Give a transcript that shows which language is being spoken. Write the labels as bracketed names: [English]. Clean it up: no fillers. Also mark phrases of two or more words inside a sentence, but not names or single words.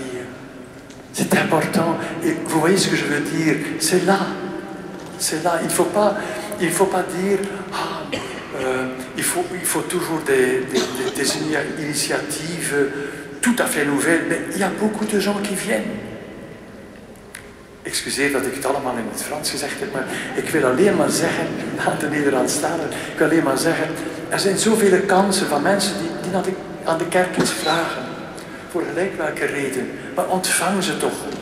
[French] C'est important. Et vous voyez ce que je veux dire? C'est là. C'est là. Il ne faut pas dire il faut toujours des initiatives tout à fait nouvelles. Mais il y a beaucoup de gens qui viennent. [Dutch] Excuseer dat ik het allemaal in het Frans gezegd heb, maar ik wil alleen maar zeggen, aan de Nederlandstalen, ik wil alleen maar zeggen, er zijn zoveel kansen van mensen die aan de kerk iets vragen. Voor gelijk welke reden. Maar ontvang ze toch goed.